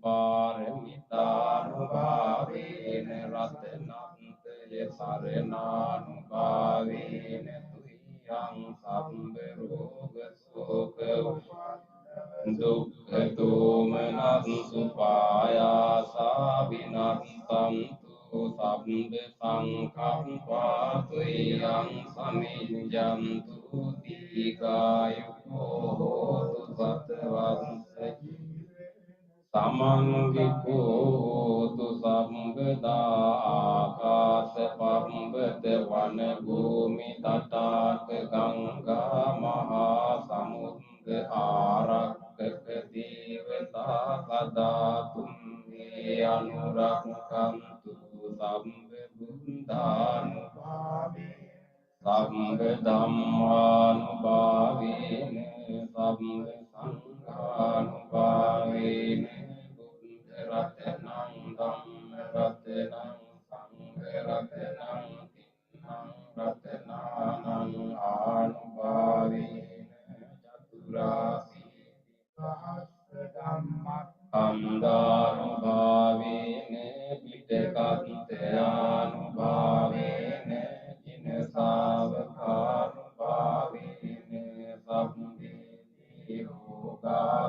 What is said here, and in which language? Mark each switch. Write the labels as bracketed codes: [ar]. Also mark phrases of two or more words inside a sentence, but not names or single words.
[pi] පාරමිතානුභාවේන රතනන්තය සරණානුභාවේන තුයං සම්බ රෝග ශෝක දුක්ඛ දෝමනස් සුපායාසා විනස්සන්තු සම්බ සංඛප්පා තුයං සමිඤ්ඤන්තු දීඝායුකෝ හෝතු සතවස්ස සමන්විකෝ හෝතු සම්බදා ආකාශ පම්බත වන භූමි තටාක ගංගා මහා සමුද්ද ආරක්කක දේවතා සදා තුම්හි අනුරක්ඛන්තු සම්බ බුද්ධානුභාවේන සම්බ ධම්මානුභාවේන සම්බ සංඝානුභාවේන බුද්ධ රතනං ධම්ම රතනං සංඝ රතනං තින්නං රතනානං ආනුභාවේන චතුරාසීති සහස්ර ධම්මස්කන්ධානුභාවේන පිටකන්තයානුභාවේන ජින ශාවකානුභාවේන සම්බේති රෝගා